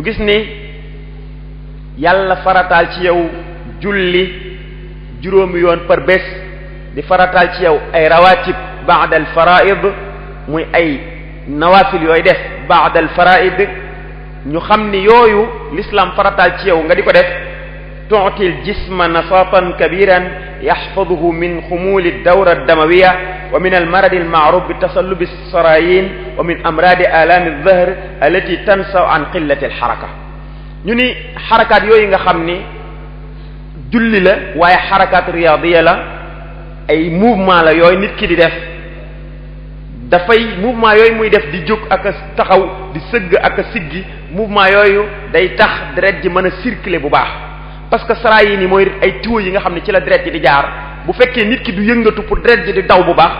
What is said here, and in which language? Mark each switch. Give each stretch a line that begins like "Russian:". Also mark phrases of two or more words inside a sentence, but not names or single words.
Wolof: gis ni yàlla farataal ci yow julli juróomi yoon par bés di farataal ci yow ay rawatib
Arabic: بعد الفرائض
Wolof: muy ay nawafil yooyu def
Arabic: بعد الفرائض
Wolof: ñu xam ni yooyu l'islam farataal ci yow nga di ko def
Arabic: تعطي الجسم نشاطا كبيرا يحفظه من خمول الدورة الدموية ومن المرض المعروف بتصلب الشرايين ومن أمراض آلام الظهر التي تنشأ عن قلة الحركة
Wolof: ñu ni xarakaat yooyu nga xam ni julli la waaye
Arabic: حركات رياضية
Wolof: la ay mouvement la yooyu nit ki di def dafay mouvement yooyu muy def di jóg ak a taxaw di sëgg ak a siggi mouvement yooyu day tax deret ji mën a circuler bu baax
French: parce que
Wolof: sara yi ni mooy ay tuyaux yi nga xam ne ci la deret ji di jaar bu fekkee nit ki du yëngatu pour deret ji di daw bu baax